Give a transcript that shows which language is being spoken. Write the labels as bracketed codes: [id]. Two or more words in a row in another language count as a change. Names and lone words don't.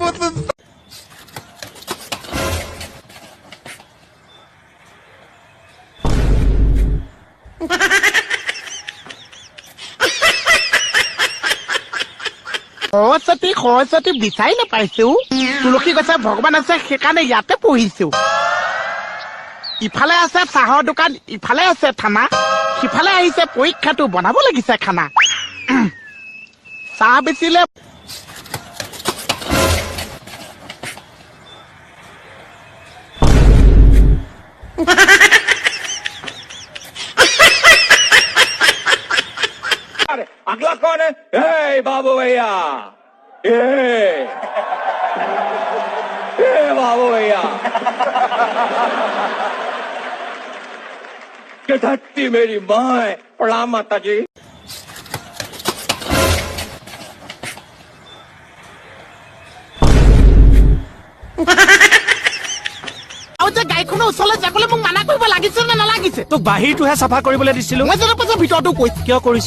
[as] সৰস্বতী বিচাৰি নাপাইছো। তুলসী কৈছে ভগৱান আছে সেইকাৰণে ইয়াতে পঢ়িছো। ইফালে আছে চাহৰ দোকান, ইফালে আছে থানা, সিফালে আহিছে পৰীক্ষাটো বনাব লাগিছে খানা। চাহ বেচিলে [hi] अगला कौन है? बाबू भैया, बाबू भैया धरती मेरी माँ है। प्रणाम माता जी। [as] গাড়ীখনৰ ওচৰলৈ যাবলৈ মোক মানা কৰিব লাগিছে নে নালাগিছে? তোক বাহিৰটোহে চাফা কৰিবলৈ দিছিলো। মই যেনে পাইছো ভিতৰতো কৈছো। কিয় কৰিছ?